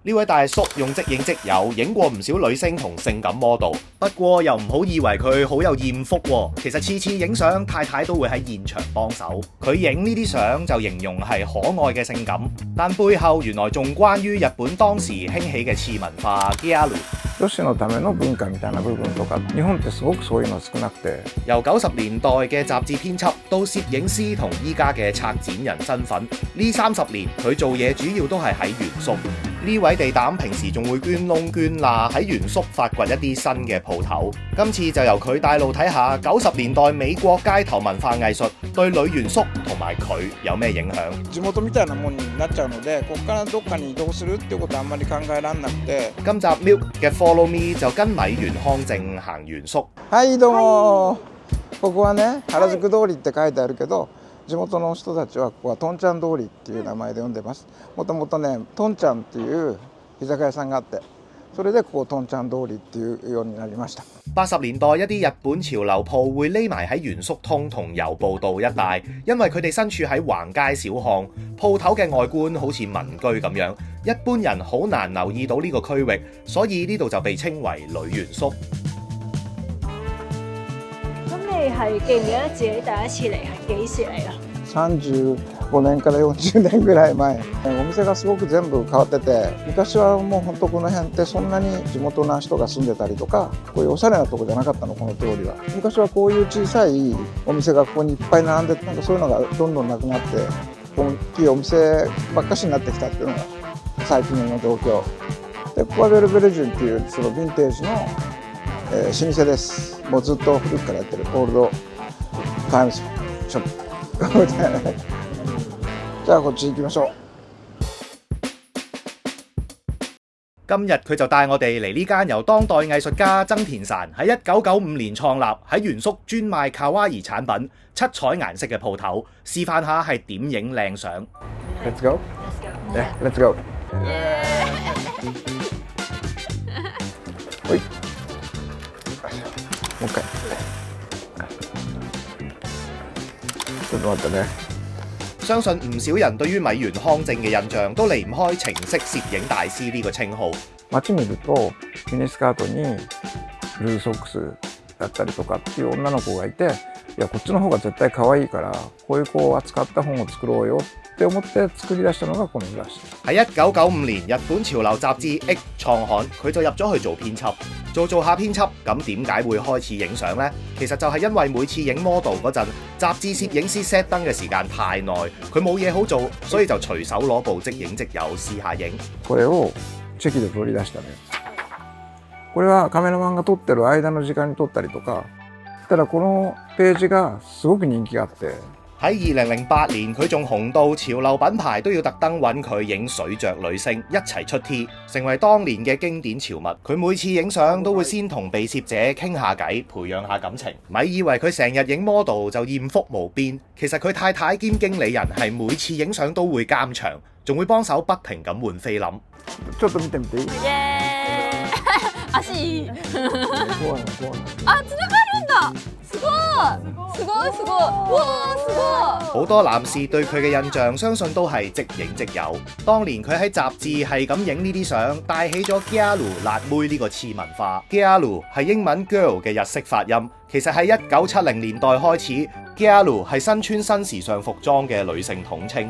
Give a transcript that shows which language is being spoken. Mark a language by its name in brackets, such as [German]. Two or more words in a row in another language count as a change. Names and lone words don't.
[Cantonese] 呢位大叔用即影即有影過唔少女星同性感 model， 不過又唔好以為佢好有艷福喎。其實次次影相，太太都會喺現場幫手。佢影呢啲相就形容係可愛嘅性感，但背後原來仲關於日本當時興起嘅次文化 Gyaru。 [Japanese] 女子のための文化みたいな部分とか、日本ってすごくそういうの少なくて。 [Cantonese] 由90年代嘅雜誌編輯到攝影師同依家嘅策展人身份，呢30年佢做嘢主要都係喺原宿。呢位地膽平時仲會捐窿捐罅喺原宿發掘一啲新嘅鋪頭。今次就由佢帶路睇下90年代美國街頭文化藝術對女原宿同埋佢有咩影響。 [Japanese] 地元みたいなものになっちゃうので、ここからどっかに移動するってことはあんまり考えられなくて。 [Cantonese] 今集 Milk 嘅 Follow Me 就跟米原康正行原宿。 [Japanese] はいどうも。ここはね原宿通りって書いてあるけど。地元の人たちはここはとんちゃん通りっていう名前で呼んでます。もともとねとんちゃんっていう居酒屋さんがあって、それでこことんちゃん通りっていうようになりました。 [Cantonese] 80 年代一啲日本潮流鋪會匿埋喺原宿通同由布道一帶，因為佢哋身處喺橫街小巷，鋪頭嘅外觀好似民居咁樣，一般人好難留意到呢個區域，所以呢度就被稱為女原宿。你係記唔記得自己第一次嚟係幾時嚟啊 [Japanese] ？35年から40年ぐらい前。お店がすごく全部変わってて、昔はもう本当この辺ってそんなに地元の人が住んでたりとか、こういうおしゃれなとこじゃなかったの、この通りは。昔はこういう小さいお店がここにいっぱい並んで、なんかそういうのがどんどんなくなって、大きいお店ばっかしになってきたっていうのが最近の状況。で、ここはベルベルジュンっていうそのヴィンテージの老舗です。もうずっと古くからやってるオールドタイムズショップじゃあこっち行きましょう。 [Cantonese] 今日佢就帶我哋嚟呢間由當代藝術家曾田潺喺1995年創立，喺原宿專賣卡哇伊產品、七彩顏色嘅鋪頭，示範下係點影靚相。 [English] Let's go. Yeah, let's go. [Japanese] はい。もう一回。ちょっと待ってね。 [Cantonese] 相信唔少人對於米原康正嘅印象都離唔開情色攝影大師呢個稱號。 [Japanese] 街見るとミニスカートにブルーソックスだったりとかっていう女の子がいて、いやこっちの方が絶対可愛いからこういう子を扱った本を作ろうよって思って作り出したのがこのブラシ。 [Cantonese] 喺1995年日本潮流雜誌 X 創刊，佢就入咗去做編輯。做下編輯，咁點解會開始影相呢？其實就係因為每次影 model 嗰陣，雜誌攝影師 set 燈嘅時間太耐，佢冇嘢好做，所以就隨手攞部即影即有試下影。 [Japanese] これをチェキで取り出したのよ。これはカメラマンが撮ってる間の時間に撮ったりとか。ただこのページがすごく人気があって。 [Cantonese] 喺2008年，佢仲紅到潮流品牌都要特登揾佢影水着女星一齊出 T， 成為當年嘅經典潮物。佢每次影相都會先同被攝者傾下偈，培養下感情。咪以為佢成日影 model 就豔福無邊，其實佢太太兼經理人係每次影相都會監場，仲會幫手不停咁換菲林。 [Japanese] ちょっと見てみていい？足いい。怖い。あ、つながるんだ。すごい。哇，すごい。 [Cantonese] 好多男士對佢嘅印象，相信都係即影即有。當年佢喺雜誌係咁影呢啲相，帶起咗 Gyaru 辣妹呢個次文化。Gyaru 係英文 girl 嘅日式發音，其實喺1970年代開始 ，Gyaru 係身穿新時尚服裝嘅女性統稱。